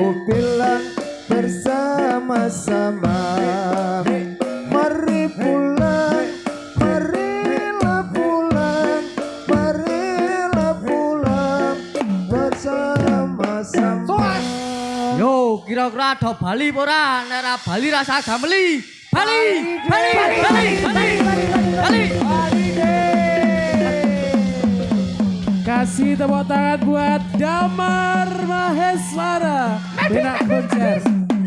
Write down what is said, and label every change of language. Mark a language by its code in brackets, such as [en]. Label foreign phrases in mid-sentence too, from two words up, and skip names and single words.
[id] bilang bersama-sama mari pulang marilah pulang marilah pulang bersama-sama. [jv] Yo kira-kira ada Bali ora? Nek Bali rasa gameli. [id] Bali, Bali, Bali, Bali, Bali. Kasih tepuk tangan buat Damar Maheswara. Benak konser.